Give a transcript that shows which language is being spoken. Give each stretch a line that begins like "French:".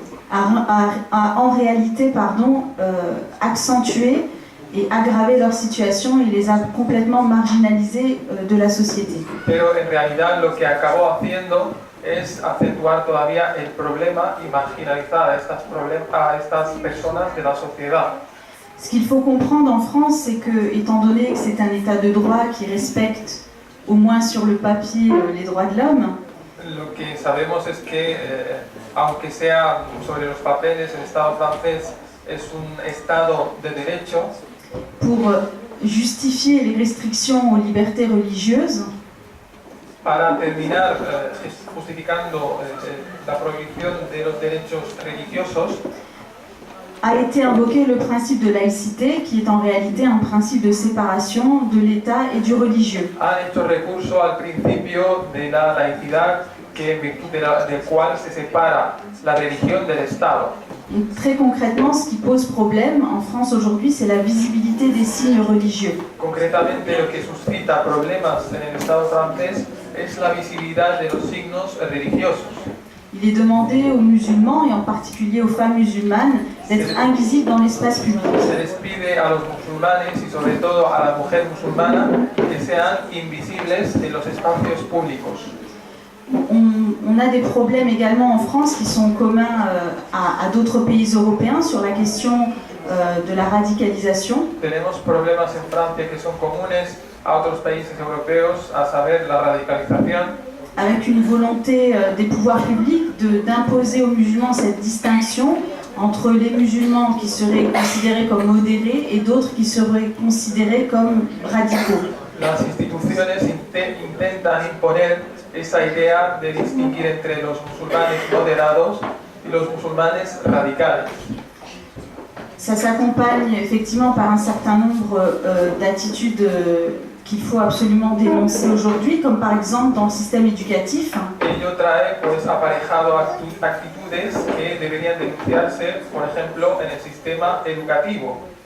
French: A en réalité accentué et aggravé leur situation et les a complètement marginalisées de la société.
Spanish: Pero en realidad lo que acabó haciendo es acentuar todavía el problema y marginalizar a estas personas de la sociedad.
French: Ce qu'il faut comprendre en France, c'est que, étant donné que c'est un état de droit qui respecte, au moins sur le papier, les droits de l'homme,
Spanish: lo que sabemos es que, aunque sea sobre los papeles, el Estado francés es un Estado de derecho,
French: pour justifier les restrictions aux libertés religieuses,
Spanish: para terminar justificando la prohibición de los derechos religiosos,
French: a été invoqué le principe de laïcité, qui est en réalité un principe de séparation de l'État et du religieux.
Spanish: Han hecho recurso al principio de la laicidad, que en virtud del cual se separa la religión del Estado.
French: Donc, très concrètement, ce qui pose problème en France aujourd'hui, c'est la visibilité des signes religieux.
Spanish: Concretamente, lo que suscita problemas en el Estado francés es la visibilidad de los signos religiosos.
French: Il est demandé aux musulmans, et en particulier aux femmes musulmanes, d'être invisibles dans l'espace public.
Spanish: Se les pide a los musulmanes y sobre todo a la mujer musulmana que sean invisibles en los espacios públicos.
French: On On a des problèmes également en France qui sont communs à d'autres pays européens sur la question de la radicalisation.
Spanish: Tenemos problemas en Francia que son comunes a otros países europeos, a saber la radicalización,
French: Avec une volonté des pouvoirs publics d'imposer aux musulmans cette distinction entre les musulmans qui seraient considérés comme modérés et d'autres qui seraient considérés comme radicaux.
Spanish: Las instituciones intentan imponer esa idea de distinguir entre los musulmanes moderados y los musulmanes radicales.
French: Ça s'accompagne effectivement par un certain nombre d'attitudes qu'il faut absolument dénoncer aujourd'hui, comme par exemple dans le système éducatif.
Spanish: Ello trae pues aparejado actitudes que deberían denunciarse, por ejemplo, en el sistema educativo,